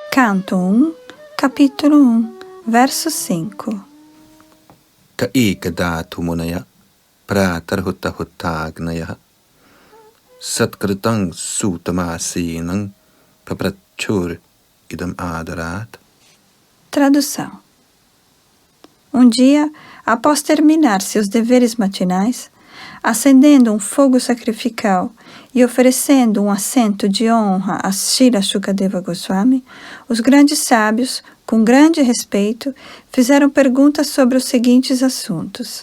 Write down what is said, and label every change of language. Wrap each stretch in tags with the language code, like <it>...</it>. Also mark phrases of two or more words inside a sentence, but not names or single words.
<pt>Canto 1, capítulo 1, verso 5.</pt> <sa>Ka ekadatu munaya pratarhutta-huttagnaya satkritang sutamasinang paprachur idam adarat.</sa> <pt>Tradução. Um dia, após terminar seus deveres matinais, acendendo um fogo sacrificial e oferecendo um assento de honra a Srila Shukadeva Goswami, os grandes sábios, com grande respeito, fizeram perguntas sobre os seguintes assuntos.</pt>